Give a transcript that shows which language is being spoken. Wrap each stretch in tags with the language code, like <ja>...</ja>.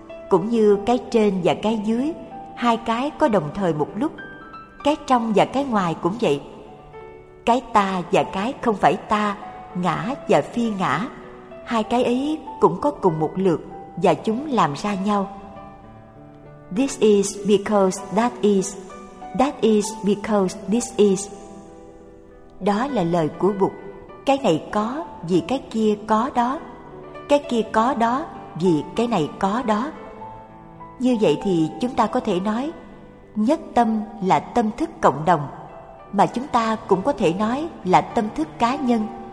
<vi>Cũng như cái trên và cái dưới, hai cái có đồng thời một lúc. Cái trong và cái ngoài cũng vậy. Cái ta và cái không phải ta, ngã và phi ngã, hai cái ấy cũng có cùng một lượt và chúng làm ra nhau.</vi> <en>This is because that is, that is because this is.</en> <vi>Đó là lời của Bụt. Cái này có vì cái kia có đó, cái kia có đó vì cái này có đó. Như vậy thì chúng ta có thể nói Nhất Tâm là tâm thức cộng đồng, mà chúng ta cũng có thể nói là tâm thức cá nhân.</vi>